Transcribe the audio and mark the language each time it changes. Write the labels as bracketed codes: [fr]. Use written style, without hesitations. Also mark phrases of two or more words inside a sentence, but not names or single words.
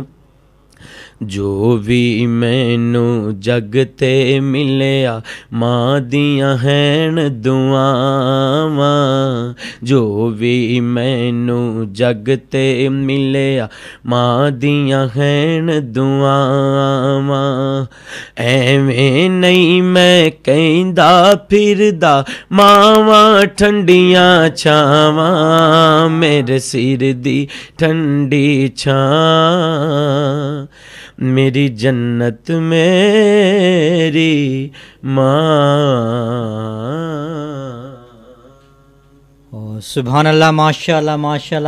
[pa] جو بھی مینو جگ تے ملیا ماں دیاں ہیں دعاواں, جو بھی مینو جگ تے ملیا ماں دیاں ہیں دعاواں. ایویں نہیں میں کہندا پھردا ماواں ٹھنڈیاں چھاواں, میرے سر دی ٹھنڈی چھاں, میری جنت میری ماں. [ar] سبحان اللہ, ماشاء اللہ ماشاء اللہ.